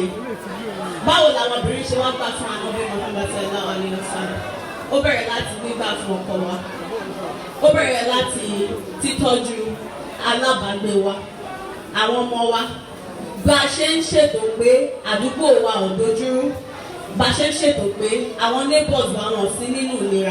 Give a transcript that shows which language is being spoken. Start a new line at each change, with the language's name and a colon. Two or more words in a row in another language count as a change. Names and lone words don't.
Yoruba: Báwo làwọn obìnrin ṣe wá gbà fún ànábì Muhammad
Arabic: صلى الله عليه وسلم?
Yoruba: Ó bẹ̀rẹ̀ láti gbígbà fún ọkọ wa. Ó bẹ̀rẹ̀ láti títọ́jú alábàágbé wa, àwọn ọmọ wa. Bá a ṣe ń ṣètò pé àdúgbò wa ò dojúrú. Bá a ṣe ń ṣètò pé àwọn neighbors wa wọ́n sí nínú ìlera.